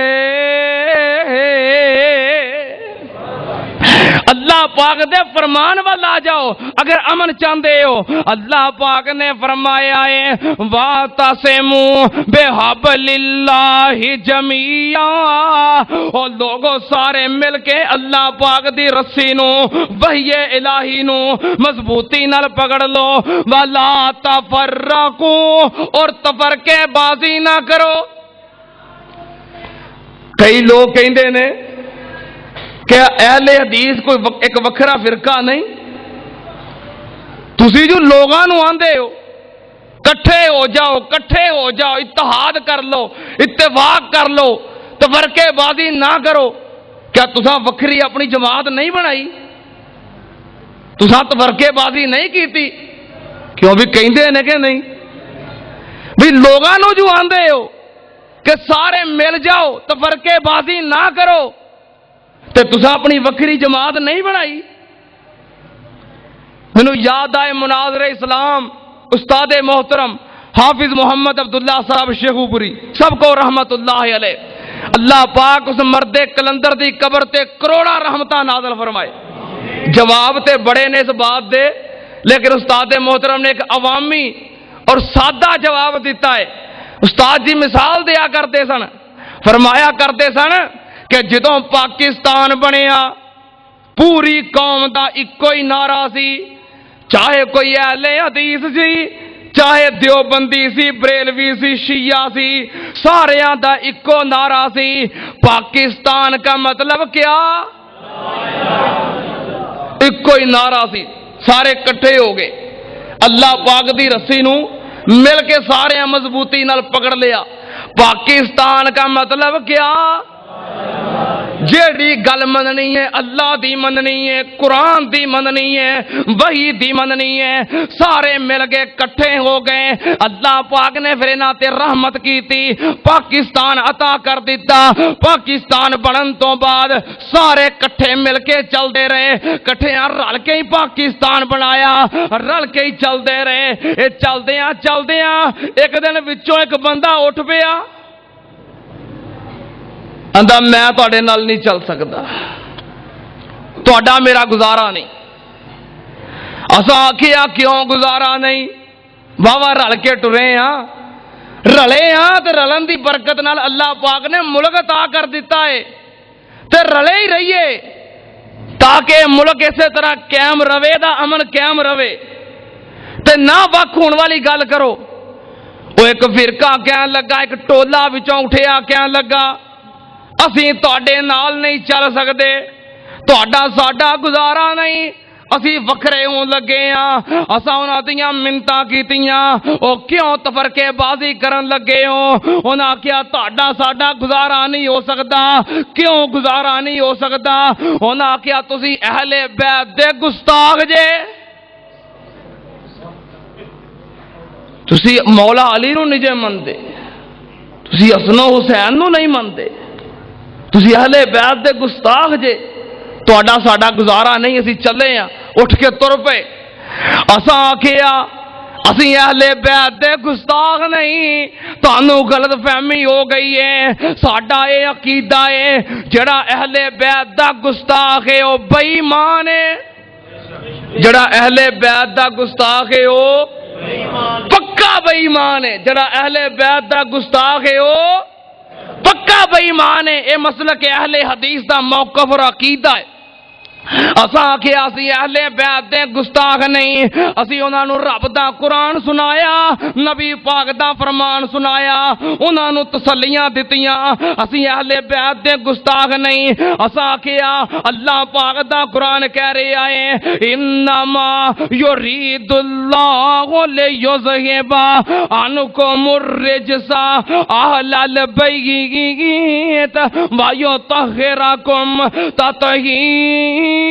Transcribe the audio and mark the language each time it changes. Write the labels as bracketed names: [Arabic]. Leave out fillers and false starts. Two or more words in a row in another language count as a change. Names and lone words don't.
[Punjabi] اللہ پاک دے فرمان وال آ جاؤ اگر امن چاہتے ہو اللہ پاک نے فرمایا ہے [Arabic] وَاعْتَصِمُوا بِحَبْلِ اللَّهِ جَمِيعًا [Punjabi] اور لوگوں سارے مل کے اللہ پاک دی رسی نو وحی الہی نو مضبوطی نال پکڑ لو [Arabic] وَلَا تَفَرَّقُوا [Punjabi] اور تفرقے بازی نہ کرو کئی لوگ کہندے نے کیا اہل حدیث کوئی ایک وکھرا فرقہ نہیں تسی جو لوگاں نو آندے ہو کٹھے ہو جاؤ اتحاد کر لو اتفاق کر لو تفرقے بازی نہ کرو کیا تساں وکھری اپنی جماعت نہیں بنائی تساں تفرقے بازی نہیں کیتی کیوں بھی کہندے نے کہ نہیں بھی لوگاں نو جو آندے ہو کہ سارے مل جاؤ تفرقے بازی نہ کرو تے تساں اپنی وکری جماعت نہیں بنائی مینوں یاد آئے مناظر اسلام استاد محترم حافظ محمد عبداللہ صاحب شیخوپوری سب کو [Arabic] رحمت اللہ علیہ [Punjabi] اللہ پاک اس مرد کلندر دی قبر تے کروڑا رحمتاں نازل فرمائے جواب تے بڑے نے اس بات دے لیکن استاد محترم نے ایک عوامی اور سادہ جواب دیتا ہے استاد جی مثال دیا کرتے سن فرمایا کرتے سن کہ جدوں پاکستان بنیا پوری قوم دا ایکو ہی نعرہ سی چاہے کوئی اہل حدیث سی چاہے دیوبندی سی بریلوی سی شیعہ سی ساریاں دا ایکو نعرہ سی [Urdu] پاکستان کا مطلب کیا [Punjabi] ایکو ہی نعرہ سی سارے کٹھے ہو گئے اللہ پاک دی رسی نو مل کے سارے مضبوطی نال پکڑ لیا [Urdu] پاکستان کا مطلب کیا [Punjabi] جیڑی گل مننی ہے اللہ دی مننی ہے قرآن دی مننی ہے وحی دی مننی ہے سارے مل گئے کٹھے ہو گئے اللہ پاک نے پھر انہاں تے رحمت کی تھی پاکستان عطا کر دیتا پاکستان بنن تو بعد سارے کٹھے مل کے چل دے رہے کٹھے رل کے ہی پاکستان بنایا رل کے ہی چل دے رہے چل دیاں ایک دن وچوں ایک بندہ اٹھ پیا اندھا میں تواڈے نال نہیں چل سکتا تواڈا میرا گزارا نہیں اساں آکھیا کیوں گزارا نہیں واہ رل کے ٹرے ہاں رلے ہاں تے رلن دی برکت نال اللہ پاک نے ملک عطا کر دیتا ہے تے رلے ہی رہیے تاکہ ملک اسی طرح قائم رہے دا امن قائم رہے تے نہ وکھ ہون والی گل کرو وہ ایک فرقہ کہن لگا ایک ٹولا وچوں اٹھیا کہن لگا اسی تواڈے نال نہیں چل سکتے تواڈا ساڈا گزارا نہیں اسی وکھرے ہون لگے ہاں اساں انہاں دیاں منتاں کیتیاں او کیوں تفرقے بازی کرن لگے ہو انہاں کیا تواڈا ساڈا گزارا نہیں ہو سکدا کیوں گزارا نہیں ہو سکدا انہاں کیا تسی اہل بیت دے گستاخ جے تسی مولا علی نو نہیں جے مندے تسی حسن و حسین نو نہیں مندے تسی اہل بیت دے گستاخ جے تواڈا ساڈا گزارا نہیں اسی چلے ہیں اٹھ کے تر پے اساں آکھیا اسی اہل بیت دے گستاخ نہیں تانوں غلط فہمی ہو گئی ہے ساڈا اے عقیدہ ہے جڑا اہل بیت دا گستاخ ہے او بے ایمان ہے جڑا اہل بیت دا گستاخ ہے او پکا بے ایمان ہے جڑا اہل بیت دا گستاخ ہے او پکا بے ایمان ہے اے مسلک اہل حدیث دا موقف اور عقیدہ ہے اساں کہ اسی اہل بیت دے گستاخ نہیں، اسی انہاں نوں رب دا قرآن سنایا، نبی پاک دا فرمان سنایا، انہاں نوں تسلیاں دتیاں، اسی اہل بیت دے گستاخ نہیں۔ اساں کیا اللہ پاک دا قرآن کہہ رہا ہے [Arabic] انما یرید اللہ لیذہب عنکم الرجس اہل البیت ویطہرکم تطہیرا۔